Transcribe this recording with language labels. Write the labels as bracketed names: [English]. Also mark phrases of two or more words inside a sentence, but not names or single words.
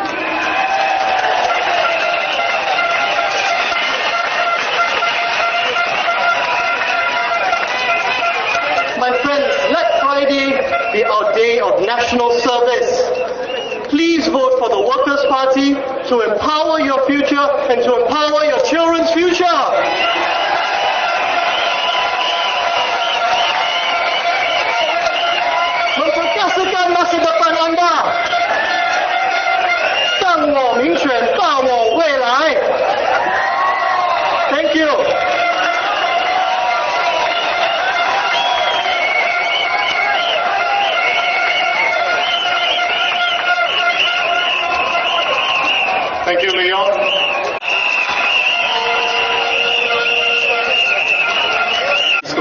[English] My friends, let Friday be our day of national service. Please vote for the Workers' Party to empower your future and to empower your children's future. [Malay] Memperkasakan masa depan anda. [Chinese] 让我民选，大我未来。 [English] Thank you. Thank you, Leon.